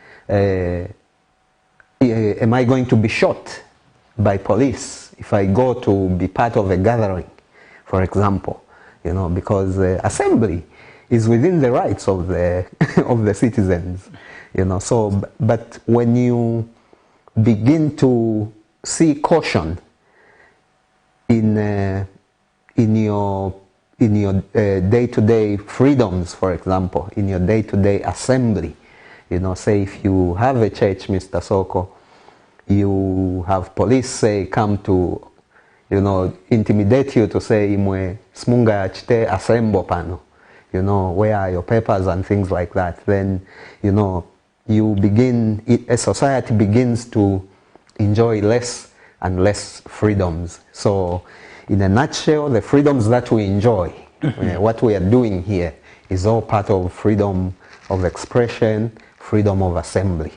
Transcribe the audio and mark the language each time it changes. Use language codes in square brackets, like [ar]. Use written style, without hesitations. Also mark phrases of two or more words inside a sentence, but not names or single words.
[en] am I going to be shot by police if I go to be part of a gathering, for example, because assembly is within the rights of the of the citizens, So, but when you begin to see caution in in your day-to-day freedoms, for example, in your day-to-day assembly. You know, say if you have a church, Mr. Soko, you have police say come to, you know, intimidate you to say [ny] imwe smunga chite [en] assemble pano, you know, where are your papers and things like that. Then, you know, you begin, a society begins to enjoy less and less freedoms. So in a nutshell, the freedoms that we enjoy, what we are doing here is all part of freedom of expression, freedom of assembly.